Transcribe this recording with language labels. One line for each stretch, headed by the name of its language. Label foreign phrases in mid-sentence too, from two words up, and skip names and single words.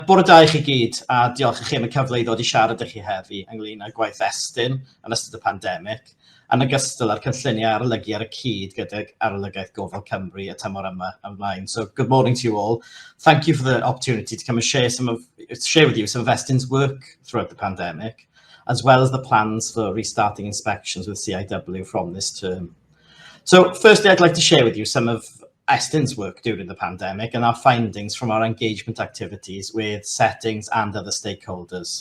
Welsh: Bore da I chi gyd, a diolch i chi am y cyfle I ddod I siarad â chi heddi ynglŷn â gwaith Estyn yn ystod y pandemig, yn ogystal â'r cynlluniau arolygu ar y cyd gydag Arolygiaeth Gofal Cymru y tymor yma ymlaen.
English: So good morning to you all. Thank you for the opportunity to come and share with you some of Estyn's work throughout the pandemic, as well as the plans for restarting inspections with CIW from this term. So firstly, I'd like to share with you some of Estyn's work during the pandemic and our findings from our engagement activities with settings and other stakeholders.